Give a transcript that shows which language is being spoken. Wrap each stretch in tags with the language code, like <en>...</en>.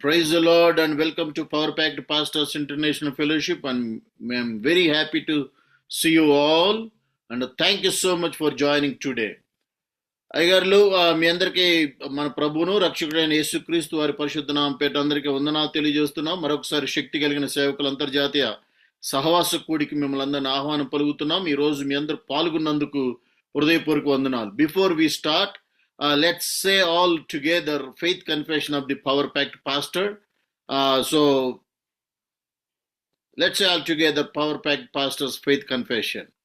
<en>Praise the Lord and welcome to Power Packed Pastors International Fellowship. And I'm very happy to see you all. And thank you so much for joining today.</en> <te>అయ్యగారులు మీ అందరికీ మన ప్రభువును రక్షకుడైన యేసుక్రీస్తు వారి పరిశుద్ధ నామం పేట అందరికీ వందనాలు తెలియజేస్తున్నాం. మరొకసారి శక్తి కలిగిన సేవకుల అంతర్జాతీయ సహవాస కూడికి మిమ్మల్ని అందరిని ఆహ్వానం పలుకుతున్నాం. ఈ రోజు మీ అందరూ పాల్గొన్నందుకు హృదయపూర్వక వందనాలు.</te> <en>Before we start, let's say all together faith confession of the Power Packed Pastor. So let's say all together Power Packed Pastor's faith confession.</en>